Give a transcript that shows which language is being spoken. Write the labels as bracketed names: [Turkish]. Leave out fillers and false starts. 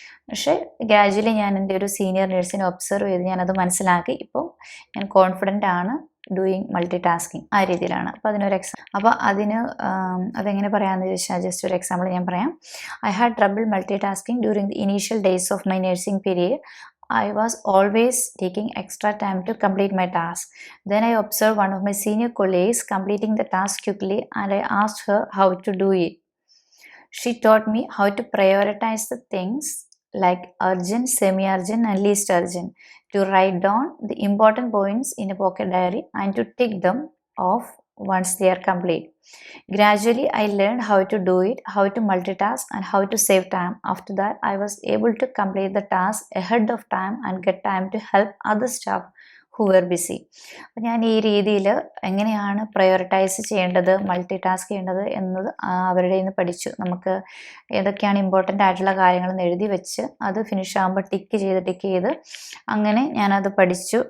[Malayalam] പക്ഷേ ഗ്രാജുവലി ഞാൻ എൻ്റെ ഒരു സീനിയർ നേഴ്സിനെ ഒബ്സർവ് ചെയ്ത് ഞാനത് മനസ്സിലാക്കി. ഇപ്പോൾ ഞാൻ കോൺഫിഡൻ്റ് ആണ് [English] doing multitasking, [Malayalam] ആ രീതിയിലാണ്. അപ്പോൾ അതിനൊരു അപ്പോൾ അതെങ്ങനെ പറയാമെന്ന് ചോദിച്ചാൽ ജസ്റ്റ് ഒരു എക്സാമ്പിൾ ഞാൻ പറയാം. [English] I had trouble multitasking during the initial days of my nursing period. I was always taking extra time to complete my task. Then I observed one of my senior colleagues completing the task quickly and I asked her how to do it. She taught me how to prioritize the things like urgent, semi-urgent and least urgent, to write down the important points in a pocket diary and to tick them off once they are complete. Gradually, I learned how to do it, how to multitask and how to save time. After that, I was able to complete the task ahead of time and get time to help other staff who were busy. [Malayalam] അപ്പോൾ ഞാൻ ഈ രീതിയിൽ എങ്ങനെയാണ് prioritise ചെയ്യേണ്ടത്, multi task ചെയ്യേണ്ടത് എന്നത് അവരുടെ നിന്ന് പഠിച്ചു. നമുക്ക് ഏതൊക്കെയാണ് ഇമ്പോർട്ടൻ്റ് ആയിട്ടുള്ള കാര്യങ്ങളെന്ന് എഴുതി വെച്ച് അത് ഫിനിഷ് ആകുമ്പോൾ ടിക്ക് ചെയ്ത് അങ്ങനെ ഞാനത് പഠിച്ചു.